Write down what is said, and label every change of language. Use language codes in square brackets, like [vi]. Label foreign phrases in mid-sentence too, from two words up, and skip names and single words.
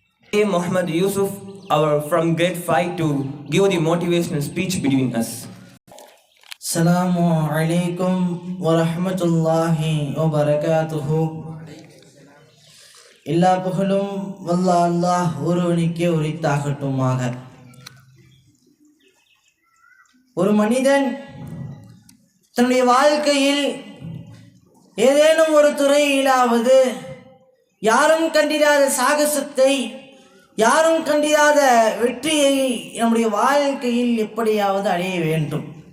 [en] Muhammad Yusuf from grade 5 to give the motivational speech between us. [ar] السلام عليكم ورحمة الله وبركاته. [ta] எல்லா புகழும் வல்ல அல்லாஹ் ஒருவனுக்கே உரித்தாகட்டுமாக. ஒரு மனிதன் தன்னுடைய வாழ்க்கையில் ஏதேனும் ஒரு துறையிலாவது யாரும் கண்டிராத சாகசத்தை, யாரும் கண்டிராத வெற்றியை நம்முடைய வாழ்க்கையில் எப்படியாவது அடைய வேண்டும்.